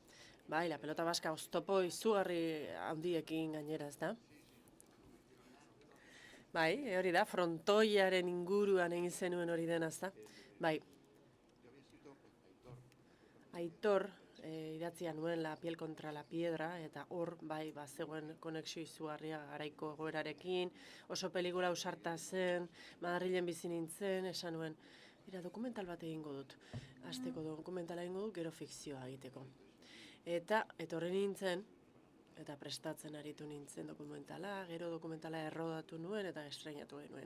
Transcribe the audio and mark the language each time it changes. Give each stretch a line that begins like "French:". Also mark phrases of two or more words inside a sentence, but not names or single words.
Basque: Bai, la pelota baska oztopo izugarri handiekin gainera, ez da? Bai, hori da, frontoiaren inguruan egin zenuen hori dena, ez da? Bai. Aitor idatzia nuen La piel contra la piedra, eta hor, bai, zegoen konexio izugarria garaiko egoerarekin, oso pelikula ausarta zen, Madrilen bizi nintzen, esan nuen, dokumental bat egingo dut. Hasteko dokumentala egingo dut, gero fikzioa egiteko. Eta etorri nintzen, eta prestatzen aritu nintzen dokumentala, gero dokumentala errodatu nuen eta estreinatu genuen.